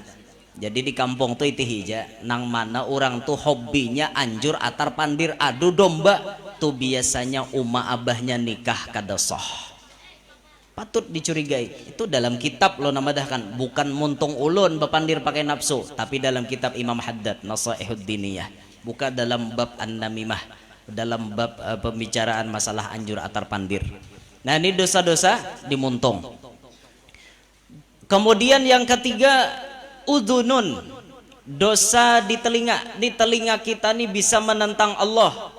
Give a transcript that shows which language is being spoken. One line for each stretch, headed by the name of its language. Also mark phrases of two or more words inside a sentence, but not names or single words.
Banjar: Jadi di kampung tuh itu hija nang mana orang tuh hobinya anjur atar pandir adu domba tuh biasanya abahnya nikah kada sah. Patut dicurigai. Itu dalam kitab lo namadahkan, bukan muntung ulun bepandir pakai nafsu, tapi dalam kitab Imam Haddad Nasaihud Diniyah,
Indonesian: bukan dalam bab an-namimah, dalam bab pembicaraan masalah
Banjar: anjur atar pandir.
Indonesian: Nah ini dosa-dosa dimuntung. Kemudian yang ketiga, udhunun, dosa di telinga. Di telinga kita nih bisa menentang Allah.